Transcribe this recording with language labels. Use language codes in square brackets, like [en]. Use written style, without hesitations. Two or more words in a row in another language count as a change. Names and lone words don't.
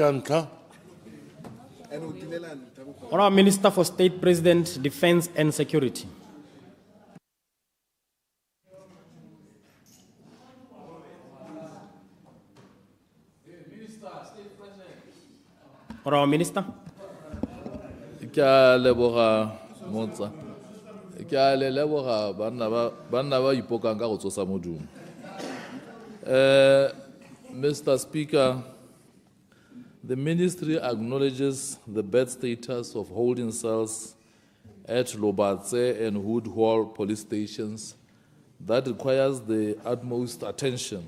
[tn] ntlha. [en] Honourable Minister for State President, Defence and Security. Honourable Minister. [tn] Ke a leboga motsa. Ke a le leboga banna ba ipokang ka go tsosa modumo. [en] Mr. Speaker, the ministry acknowledges the bad status of holding cells at 𝗤𝗨𝗘𝗦𝗦𝗏 and 𝗤𝗏𝗙 police stations that requires the utmost attention.